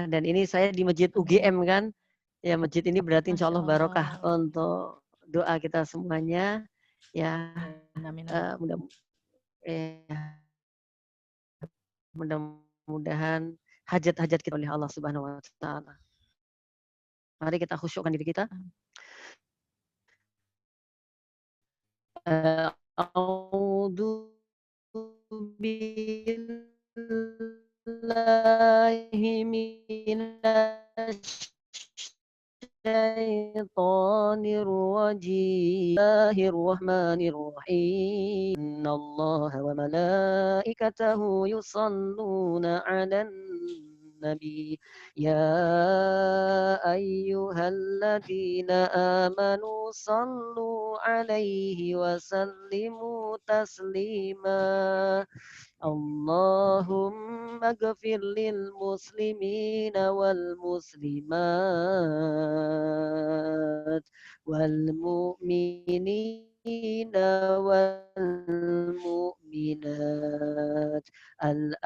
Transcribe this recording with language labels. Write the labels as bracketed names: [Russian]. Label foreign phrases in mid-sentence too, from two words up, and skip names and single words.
[Indonesian] Dan ini saya di Masjid UGM kan. Ya masjid ini berarti [Arabic] إن شاء الله [Indonesian] barokah untuk doa kita semuanya. Ya, mudah-mudahan hajat-hajat kita oleh Allah [Arabic] سبحانه وتعالى. [Indonesian] Mari kita khusyukkan diri kita. [Arabic] أعوذ بالله من الشيطان الرجيم. بسم الله الرحمن الرحيم. إن الله وملائكته يصلون على النبي. يا أيها الذين آمنوا صلوا عليه وسلموا تسليما. اللهم اغفر للمسلمين والمسلمات والمؤمنين والمؤمنات ال